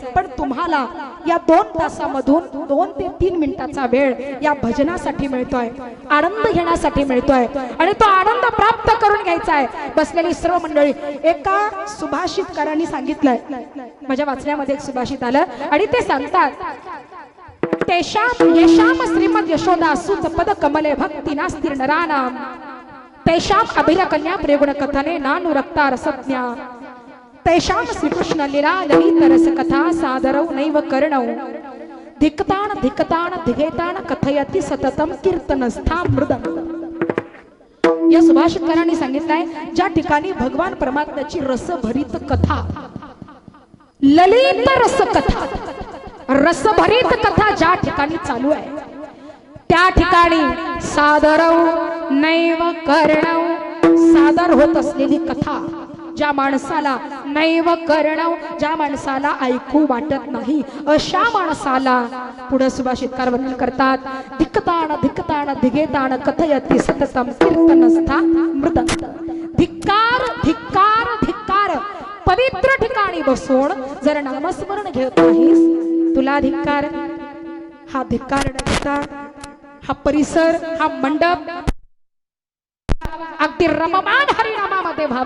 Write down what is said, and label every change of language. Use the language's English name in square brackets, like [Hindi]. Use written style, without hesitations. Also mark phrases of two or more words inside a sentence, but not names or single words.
[Marathi] पण तुम्हाला या 2 तासामधून 2 ते 3 मिनिटाचा वेळ या भजनासाठी मिळतोय, आनंद घेण्यासाठी मिळतोय आणि तो आनंद प्राप्त करून घ्यायचा आहे. बसलेली सर्व मंडळी, एका सुभाषितकारांनी सांगितलंय, माझ्या वाचण्यामध्ये एक सुभाषित आलं आणि ते सांगतात, [Sanskrit] तेषाम येषाम श्रीमद यशोदा सुत पद कमले भक्ती नास्ति नरानाम, तेषाम अभिरकन्या प्रेगुण कथने नानुरक्ता रसज्ञा, तेषाम श्रीकृष्ण लीला ललित रस कथा सादरौ नैव कर्णौ, धिक्तान धिक्तान धिगेतान कथयति सततम कीर्तनस्था मृदम. [Marathi] या सुभाषितकारांनी सांगितलंय, ज्या ठिकाणी भगवान परमात्म्याची रसभरित कथा, ललित रस कथा, रसभरित कथा ज्या ठिकाणी चालू आहे, त्या ठिकाणी [Sanskrit] सादरौ नैव कर्णौ, [Marathi] सादर होत असलेली कथा, ज्या माणसाला [Sanskrit] नैव कर्णौ, [Marathi] ज्या माणसाला ऐकू वाटत नाही, अशा माणसाला पुढे सुभाषितकार वर्णन करतात, [Sanskrit] धिक्तान धिक्तान धिगेतान कथयति सततम कीर्तनस्था मृदंत. [Marathi] धिक्कार धिक्कार धिक्कार. पवित्र ठिकाणी बसून जर नामस्मरण घेत नाहीस, तुला धिक्कार. हा धिक्कार नसता. हा परिसर, हा मंडप अगदी रममान हरिनामामध्ये व्हावा.